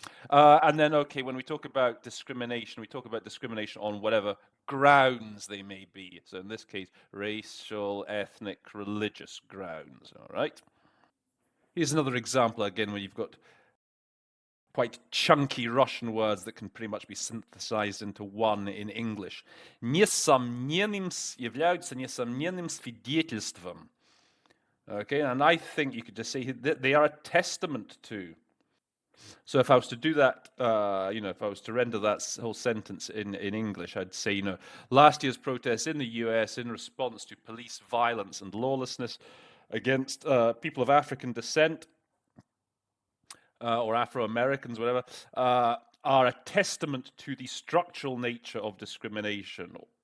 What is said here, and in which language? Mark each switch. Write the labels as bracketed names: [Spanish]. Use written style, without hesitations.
[English] And then, okay, when we talk about discrimination, we talk about discrimination on whatever grounds they may be. So in this case, racial, ethnic, religious grounds, all right? Here's another example, again, where you've got quite chunky Russian words that can pretty much be synthesized into one in English. [Russian] Являются несомненным свидетельством. [English] Okay, and I think you could just say that they are a testament to. So if I was to do that, if I was to render that whole sentence in English, I'd say, last year's protests in the US in response to police violence and lawlessness against people of African descent, or Afro-Americans, whatever, are a testament to the structural nature of discrimination.